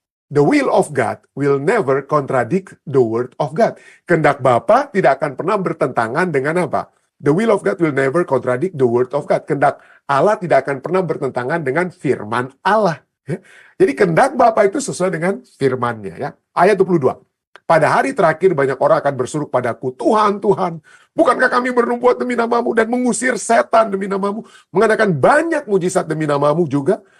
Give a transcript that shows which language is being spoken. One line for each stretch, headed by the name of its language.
English: The will of God will never contradict the word of God.
Indonesian: Kehendak Bapa tidak akan pernah bertentangan dengan apa?
English: The will of God will never contradict the word of God.
Indonesian: Kehendak Allah tidak akan pernah bertentangan dengan firman Allah. Ya. Jadi kehendak Bapa itu sesuai dengan firman-Nya. Ya. Ayat 22. Pada hari terakhir banyak orang akan berseru padaku, Tuhan, Tuhan, bukankah kami bernubuat demi namamu dan mengusir setan demi namamu, mengadakan banyak mujizat demi namamu juga?